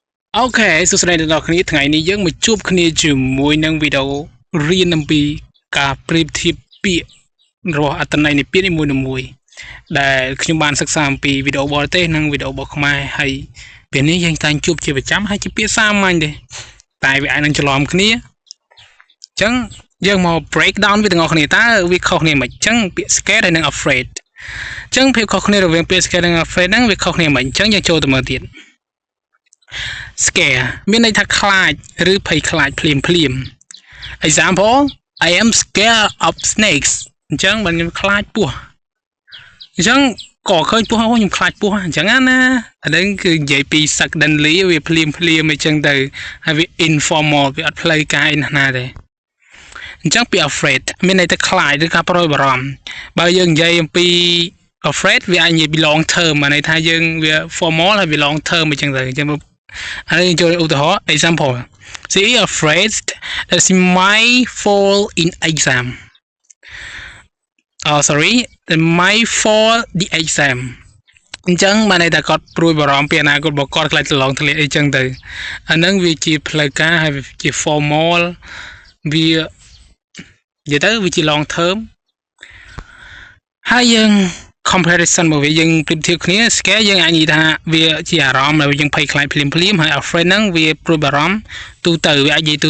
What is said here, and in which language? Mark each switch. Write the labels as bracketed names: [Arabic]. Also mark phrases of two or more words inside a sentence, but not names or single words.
[Khmer] Ok សួស្តីអ្នកនរគ្នាថ្ងៃនេះយើងមកជួបគ្នាជាមួយនឹងវីដេអូរៀនអំពីការប្រៀបធៀបពាក្យរបស់អត្ថន័យនៃពាក្យនីមួយៗដែលខ្ញុំបានសិក្សាអំពីវីដេអូបរទេសនិងវីដេអូរបស់ខ្មែរហើយពេលនេះយើងតែង ជួបជាប្រចាំហើយជាពាក្យសាមញ្ញទេតែវាអាចនឹងច្រឡំគ្នាអញ្ចឹងយើងមក [English] break down [Khmer] វាទាំងអស់គ្នាតើវាខុសគ្នាមិនអញ្ចឹងពាក្យ scared ហើយនិង afraid អញ្ចឹងភាពខុសគ្នារវាងពាក្យ scared និង afraid ហ្នឹងវាខុសគ្នាមិនអញ្ចឹងយើងចូលទៅមើលទៀតscare មានន័យថាខ្លាចឬភ័យខ្លាចភ្លាម [English] example I am scared of [Khmer] snakes អញ្ចឹងបើខ្ញុំខ្លាចពស់អញ្ចឹងក៏ឃើញពស់ខ្ញុំខ្លាចពស់អញ្ចឹងណាអាហ្នឹងគឺ និយាយពី suddenly វាភ្លាមអញ្ចឹងទៅហើយវា informal វាអត់ផ្លូវការអីណាទេអញ្ចឹងពី afraid មានន័យថាខ្លាចឬការព្រួយបារម្ភបើយើងនិយាយអំពី afraid វាអាចនិយាយពី [English] long term [Khmer] ន័យថាយើងវា formal ហើយវា [English] long term [Khmer] អញ្ចឹងទៅអញ្ចឹងហើយចូលឧទាហរណ៍ [English] example she is afraid that she might fall in exam sorry that might fall the exam [Khmer] អញ្ចឹងបានន័យថាគាត់ព្រួយបារម្ភពីអនាគតរបស់គាត់ខ្លាចទៅឡងធ្លាក់អីចឹងទៅអាហ្នឹងវាជាផ្លូវការហើយជា formal វានិយាយទៅវាជា [English] long term [Khmer] ហើយ យើងcomparison មកវាយើងប្រៀបធៀបគ្នា scare យើងអាចនិយាយថាវាជាអារម្មណ៍ដែលយើងភ័យខ្លាចភ្លាមហើយ afraid ហ្នឹងវាព្រួយបារម្ភទូទៅវាអាចនិយាយទូ